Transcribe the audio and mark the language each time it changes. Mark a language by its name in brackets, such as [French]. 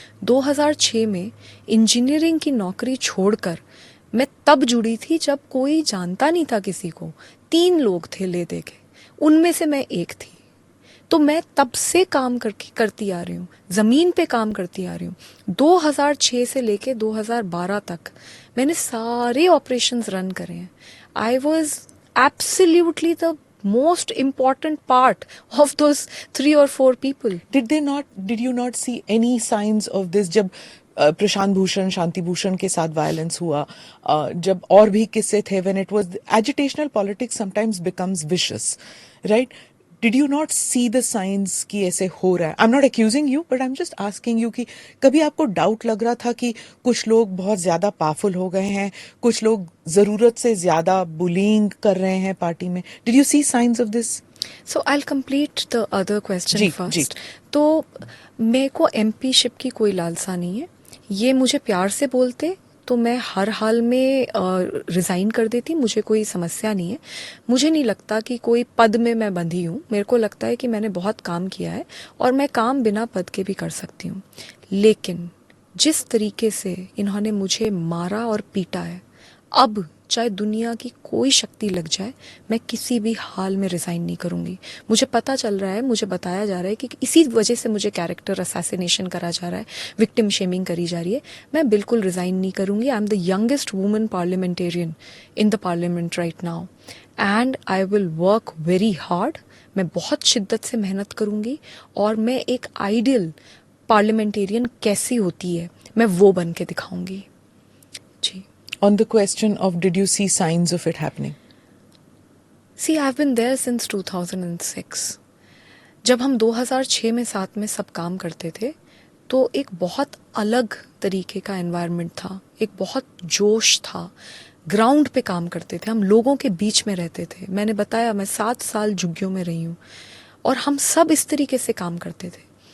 [Hindi] 2006 में इंजीनियरिंग की नौकरी छोड़कर मैं तब जुड़ी थी जब कोई जानता नहीं था किसी को। 3 लोग थे ले दे के, उनमें से मैं एक थी। तो मैं तब से काम करती आ रही हूँ, ज़मीन पे काम करती आ रही हूँ। 2006 से लेके 2012 तक मैंने सारे ऑपरेशंस रन करे हैं। [English] I was absolutely the most important part of those 3 or 4 people. Did you not see any signs of this [Hindi] जब प्रशांत भूषण, शांति भूषण के साथ वायलेंस हुआ, जब और भी किस्से थे, [English] when it was agitational politics sometimes becomes vicious, right? Did you not see the signs [Hindi] कि ऐसे हो रहा है? [English] I'm not accusing you, but I'm just asking you [Hindi] कि कभी आपको डाउट लग रहा था कि कुछ लोग बहुत ज्यादा पावरफुल हो गए हैं, कुछ लोग जरूरत से ज्यादा बुलिंग कर रहे हैं पार्टी में? [English] Did you see signs of this? So I'll complete the other question [Hindi] ji, [English] first. [Hindi] जी. तो मेरे को एमपी शिप की कोई लालसा नहीं है। ये मुझे प्यार से बोलते तो मैं हर हाल में रिज़ाइन कर देती, मुझे कोई समस्या नहीं है। मुझे नहीं लगता कि कोई पद में मैं बंधी हूँ। मेरे को लगता है कि मैंने बहुत काम किया है और मैं काम बिना पद के भी कर सकती हूँ। लेकिन जिस तरीके से इन्होंने मुझे मारा और पीटा है, अब चाहे दुनिया की कोई शक्ति लग जाए, मैं किसी भी हाल में रिज़ाइन नहीं करूँगी। मुझे पता चल रहा है, मुझे बताया जा रहा है कि इसी वजह से मुझे कैरेक्टर असैसिनेशन करा जा रहा है, विक्टिम शेमिंग करी जा रही है। मैं बिल्कुल रिज़ाइन नहीं करूँगी। [English] I am the youngest woman parliamentarian in the parliament right now and I will work very hard. [Hindi] मैं बहुत शिद्दत से मेहनत करूँगी और मैं एक आइडियल पार्लियामेंटेरियन कैसी होती है मैं वो बन के दिखाऊंगी जी। [English] On the question of did you see signs of it happening? See I have been there since 2006। [Hindi] जब हम 2006 में साथ में सब काम करते थे तो एक बहुत अलग तरीके का एनवायरनमेंट था, एक बहुत जोश था, ग्राउंड पे काम करते थे, हम लोगों के बीच में रहते थे। मैंने बताया मैं 7 साल झुग्गियों में रही हूँ और हम सब इस तरीके से काम करते थे।